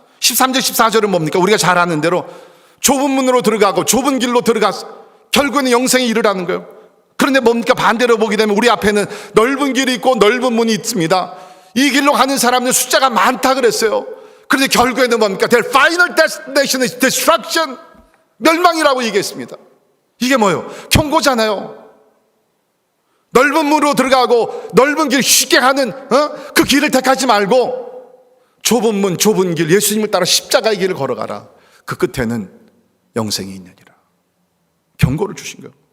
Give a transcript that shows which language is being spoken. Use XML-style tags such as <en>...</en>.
<ko>13절 14절은 뭡니까? 우리가 잘 아는 대로 좁은 문으로 들어가고 좁은 길로 들어가서 결국에는 영생에 이르라는 거예요. 그런데 뭡니까? 반대로 보게 되면 우리 앞에는 넓은 길이 있고 넓은 문이 있습니다. 이 길로 가는 사람들 숫자가 많다 그랬어요. 그런데 결국에는 뭡니까?</ko> <en>Their final destination is destruction.</en> <ko>멸망이라고 얘기했습니다. 이게 뭐예요? 경고잖아요. 넓은 문으로 들어가고 넓은 길 쉽게 가는 그 길을 택하지 말고 좁은 문, 좁은 길, 예수님을 따라 십자가의 길을 걸어가라. 그 끝에는 영생이 있느니라. 경고를 주신 거예요.</ko>